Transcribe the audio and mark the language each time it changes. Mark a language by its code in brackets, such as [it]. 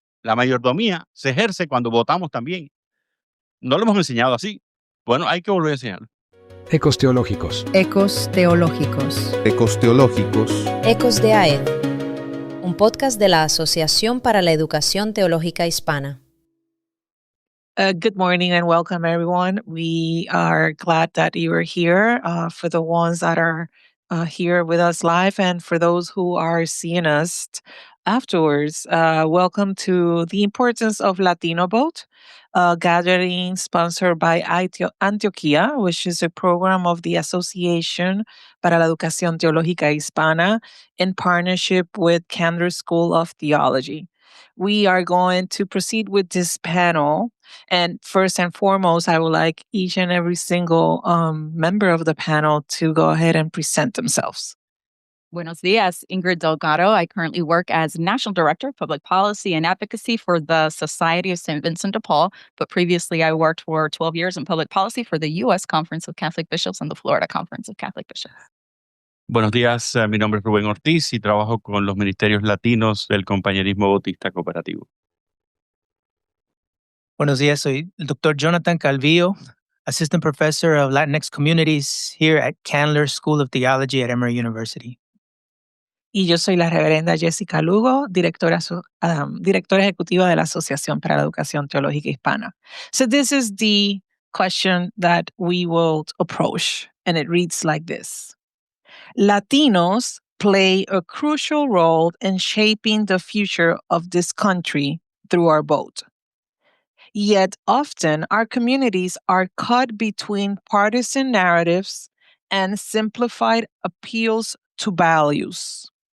[es] La mayordomía se ejerce cuando votamos también. No lo hemos enseñado así. Bueno, hay que volver a enseñarlo. Ecos teológicos. Ecos teológicos. Ecos teológicos. Ecos de AED. Un podcast de la Asociación para la Educación Teológica Hispana. [en] Good morning and welcome, everyone. We are glad that you are here. For the ones that are here with us live and for those who are seeing us afterwards, welcome to the Importance of Latino Vote, gathering sponsored by Antioquia, which is a program of the Association para la Educación Teológica Hispana in partnership with Candler School of Theology. We are going to proceed with this panel. And first and foremost, I would like each and every single member of the panel to go ahead and present themselves. [es] Buenos dias, Ingrid Delgado. [en] I currently work as National Director of Public Policy and Advocacy for the Society of St. Vincent de Paul, but previously I worked for 12 years in public policy for the U.S. Conference of Catholic Bishops and the Florida Conference of Catholic Bishops. [es] Buenos días, mi nombre es Rubén Ortiz y trabajo con los ministerios latinos del Compañerismo Bautista Cooperativo. Buenos días, soy el Dr. [en] Jonathan Calvillo, Assistant Professor of Latinx Communities here at Candler School of Theology at Emory University. [es] Y yo soy la reverenda Jessica Lugo, directora ejecutiva de la Asociación para la Educación Teológica Hispana. [en] So this is the question that we will approach, and it reads like this. Latinos play a crucial role in shaping the future of this country through our vote. Yet often our communities are caught between partisan narratives and simplified appeals to values.